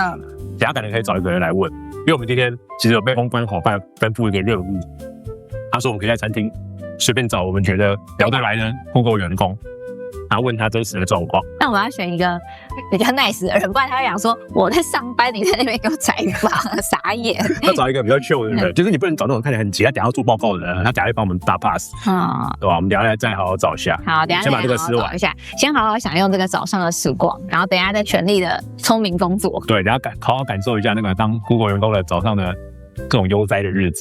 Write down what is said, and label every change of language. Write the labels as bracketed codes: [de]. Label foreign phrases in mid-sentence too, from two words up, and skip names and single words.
[zh] 等下可能可以找一個人來問，因為我們今天其實有被公關夥伴吩咐一個任務，他說我們可以在餐廳隨便找我們覺得聊得來的 Google 員工，然後問他真實的狀況。那我要選一個比較 nice 的人，不然他會講說我在上班，你在那邊給我採訪，傻眼。要找一個比較 chill 的人，就是你不能找那種看起來很急，他等下要做報告的人，他等下會幫我們打 pass，對吧？我們等下再好好找一下。好，等下先把這個吃完一下，先好好享用這個早上的時光，然後等下再全力的聰明工作。对，等下好好感受一下那個當 Google 員工的早上的各種悠哉的日子。